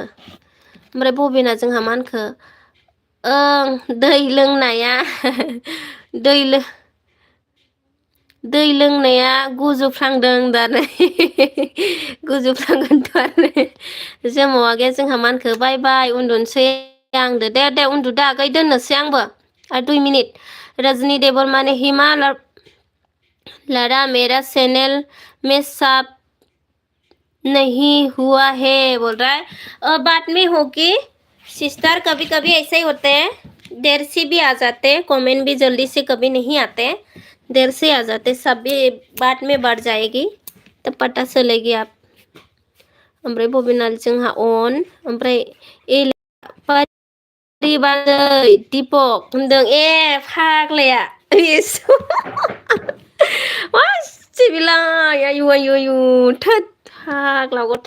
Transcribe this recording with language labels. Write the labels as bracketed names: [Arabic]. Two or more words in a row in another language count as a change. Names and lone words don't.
[Bodo] ओमफ्राय बबेना जोंहा मा होनखो दै लोंनाया दै लोंनाया गुजुफ्लांदों दानो। गुजुफ्लांगोनथ' आरो। जोमाव आगैया जोंहा मा होनखो बाय बाय उन्दुनोसै आंदो। दे दे उन्दुदो आगै, दोननोसै आंबो आरो 2 मिनिट। [Hindi] रजनी देवर माने हिमा लड़ा मेरा चैनल में सब नहीं हुआ है बोल रहा है। बाद में होगी सिस्टर, कभी कभी ऐसे ही होते हैं, देर से भी आ जाते हैं, कमेंट भी जल्दी से कभी नहीं आते, देर से आ जाते, सब भी बाद में बढ़ जाएगी तो पता चलेगी आप। [Bodo] ओमफ्राय बबेनाल जोंहा अन, ओमफ्राय पारि बाजै दीपक होनदों। ए फाग्लाया मासि बिलाय, आयु आयु आयु थोद फाग्ला गथ'।